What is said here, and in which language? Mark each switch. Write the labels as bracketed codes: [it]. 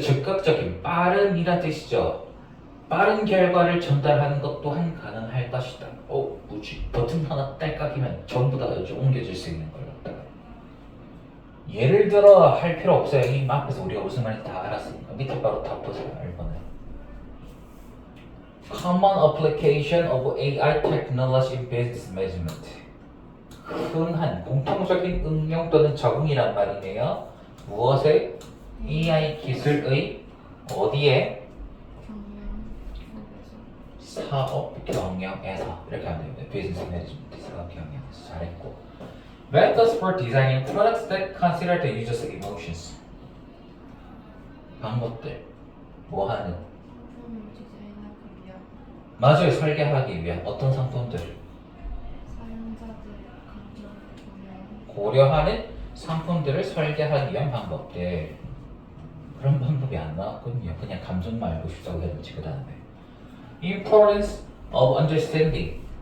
[ko] 즉각적인 빠른이란 뜻이죠. 빠른 결과를 전달하는 것 또한 가능할 것이다. 뭐지? 버튼 하나 딸깍이면 전부 다 이제 옮겨질 수 있는 걸 갖다가. 예를 들어 할 필요 없어요. 이 앞에서 우리가 무슨 말인지 다 알았으니까 밑에 바로 다 보세요. 1번에. [en] Common application of AI technology in business management. [ko] 흔한 공통적인 응용 또는 적응이란 말이네요. 무엇에? AI 기술의 어디에? 경영 속에서 사업 경영에서 이렇게 하면 됩니다. 비즈니스 매니지먼트 사업 경영에서 잘했고. [en] Methods for designing products that consider the user's emotions. [ko] 방법들 뭐 하는? 상품을 디자인하기 위한 맞아요. 설계하기 위한 어떤 상품들 사용자들의 감정을 고려하는 상품들을 설계하기 위한 방법들. 그런 방법이 안 나왔거든요. 그냥 감정만 알고 싶다고 했는지 그 다음에 Importance of understanding.